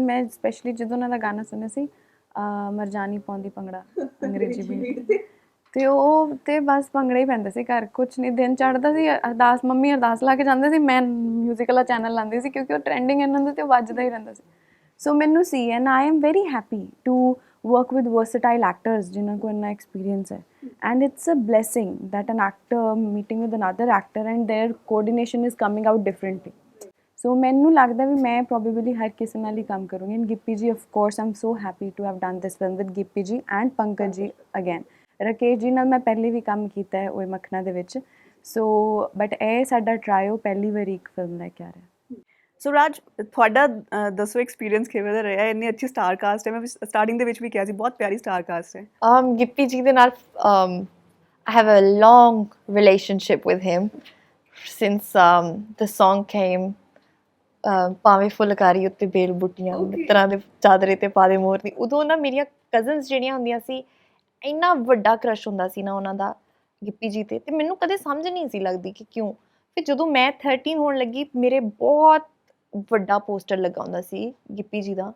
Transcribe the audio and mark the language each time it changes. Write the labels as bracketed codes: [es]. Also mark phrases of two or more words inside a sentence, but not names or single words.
[pa] ਮੈਂ ਸਪੈਸ਼ਲੀ ਜਦੋਂ ਉਹਨਾਂ ਦਾ ਗਾਣਾ ਸੁਣਿਆ ਸੀ, ਮਰਜਾਨੀ ਪਾਉਂਦੀ ਭੰਗੜਾ ਅੰਗਰੇਜ਼ੀ ਬੀਟ, ਤੇ ਉਹ ਤੇ ਬਸ ਭੰਗੜਾ ਹੀ ਪੈਂਦਾ ਸੀ ਘਰ, ਕੁਛ ਨਹੀਂ। ਦਿਨ ਚੜ੍ਹਦਾ ਸੀ, ਅਰਦਾਸ ਮੰਮੀ ਅਰਦਾਸ ਲਾ ਕੇ ਜਾਂਦੇ ਸੀ, ਮੈਂ ਮਿਊਜ਼ਿਕ ਵਾਲਾ ਚੈਨਲ ਲਾਉਂਦੀ ਸੀ ਕਿਉਂਕਿ ਉਹ ਟ੍ਰੈਂਡਿੰਗ ਇਹਨਾਂ ਦਾ ਤੇ ਉਹ ਵੱਜਦਾ ਹੀ ਰਹਿੰਦਾ ਸੀ। ਸੋ ਮੈਨੂੰ ਸੀ, [en] and I am very happy to work with versatile actors [pa] ਜਿਨ੍ਹਾਂ ਕੋਲ ਇੰਨਾ experience ਹੈ, [en] and it's a blessing that an actor meeting with another actor and their coordination is coming out differently. [pa] ਸੋ ਮੈਨੂੰ ਲੱਗਦਾ ਵੀ ਮੈਂ ਪ੍ਰੋਬੇਬਲੀ ਹਰ ਕਿਸੇ ਨਾਲ ਹੀ ਕੰਮ ਕਰੂੰਗੀ, [en] and Gippy ji of course I'm so happy to have done this film with Gippy ji and Pankaj ji again. [pa] ਰਾਕੇਸ਼ ਜੀ ਨਾਲ ਮੈਂ ਪਹਿਲੇ ਵੀ ਕੰਮ ਕੀਤਾ ਹੈ ਓਏ ਮੱਖਣਾ ਦੇ ਵਿੱਚ, [en] so but [pa] ਇਹ ਸਾਡਾ ਟਰਾਇਓ ਪਹਿਲੀ ਵਾਰੀ ਇੱਕ ਫਿਲਮ ਲੈ ਕੇ ਆ ਰਿਹਾ। ਸੋ ਰਾਜ, ਤੁਹਾਡਾ ਦੱਸੋ ਐਕਸਪੀਰੀਅੰਸ ਕਿਵੇਂ ਦਾ ਰਿਹਾ? ਇੰਨੀ ਅੱਛੀ [en] star cast [pa] ਹੈ, ਮੈਂ ਸਟਾਰਟਿੰਗ ਦੇ ਵਿੱਚ ਵੀ ਕਿਹਾ ਸੀ ਬਹੁਤ ਪਿਆਰੀ [en] star cast [pa] ਹੈ। ਗਿੱਪੀ ਜੀ ਦੇ ਨਾਲ [en] I have a long relationship with him since the song came, [pa] ਭਾਵੇਂ ਫੁਲਕਾਰੀ ਉੱਤੇ ਬੇਲ ਬੂਟੀਆਂ ਮਿੱਤਰਾਂ ਦੇ ਚਾਦਰੇ ਤੇ ਪਾ ਦੇ ਮੋਰਨੀ। ਉਦੋਂ ਨਾ ਮੇਰੀਆਂ ਕਜ਼ਨਸ ਜਿਹੜੀਆਂ ਹੁੰਦੀਆਂ ਸੀ, ਇੰਨਾ ਵੱਡਾ ਕ੍ਰਸ਼ ਹੁੰਦਾ ਸੀ ਨਾ ਉਹਨਾਂ ਦਾ ਗਿੱਪੀ ਜੀ ਤੇ ਮੈਨੂੰ ਕਦੇ ਸਮਝ ਨਹੀਂ ਸੀ ਲੱਗਦੀ ਕਿ ਕਿਉਂ। ਫਿਰ ਜਦੋਂ ਮੈਂ 13 ਹੋਣ ਲੱਗੀ, ਮੇਰੇ ਬਹੁਤ ਵੱਡਾ ਪੋਸਟਰ ਲੱਗਾ ਹੁੰਦਾ ਸੀ ਗਿੱਪੀ ਜੀ ਦਾ,